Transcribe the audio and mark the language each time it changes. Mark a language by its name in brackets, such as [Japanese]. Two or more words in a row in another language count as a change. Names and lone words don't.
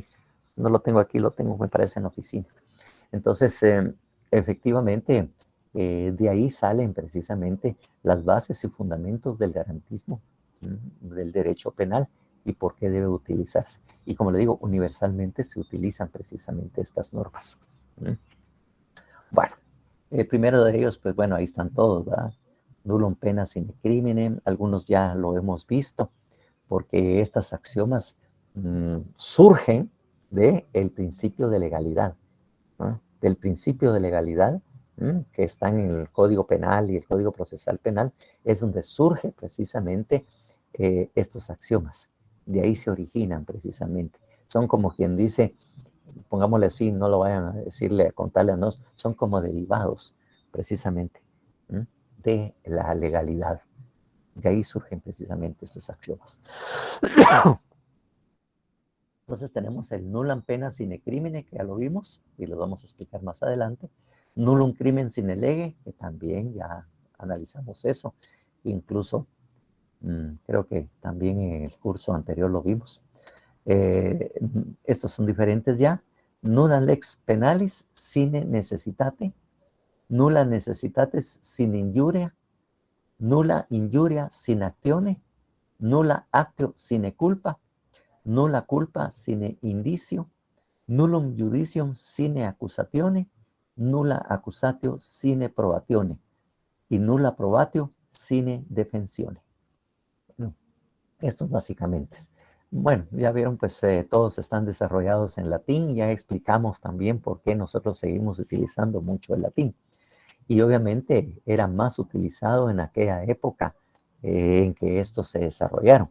[Spanish] No lo tengo aquí, lo tengo, me parece, en la oficina. Entonces, efectivamente, de ahí salen precisamente las bases y fundamentos del garantismo, del derecho penal, y por qué debe utilizarse. Y como le digo, universalmente se utilizan precisamente estas normas. Bueno, el primero de ellos, pues bueno, ahí están todos, ¿verdad? [Latin] Nullum pena sine crimine, [Spanish] algunos ya lo hemos visto, porque estas axiomas surgen del principio de legalidad, ¿no? Del principio de legalidad, que están en el Código Penal y el Código Procesal Penal, es donde surge precisamente estos axiomas. De ahí se originan precisamente. Son como quien dice, pongámosle así, no lo vayan a decirle, a contarle a nosotros, son como derivados precisamente de la legalidad. De ahí surgen precisamente estos axiomas. Entonces tenemos el [Latin] nullum pena sine crimine, [Spanish] que ya lo vimos, y lo vamos a explicar más adelante. [Latin] Nullum crimen sine lege, [Spanish] que también ya analizamos eso. Incluso, creo que también en el curso anterior lo vimos. Estos son diferentes ya. [Latin] Nulla lex penalis sine necessitate. Nulla necessitatis sine injuria. Nulla injuria sine actione. Nulla actio sine culpa. Nulla culpa sine indicio, nullum judicium sine accusatione, nulla accusatio sine probatione, y nulla probatio sine defensione. [Spanish] Bueno, estos básicamente. Bueno, ya vieron, pues todos están desarrollados en latín. Ya explicamos también por qué nosotros seguimos utilizando mucho el latín. Y obviamente era más utilizado en aquella época en que estos se desarrollaron.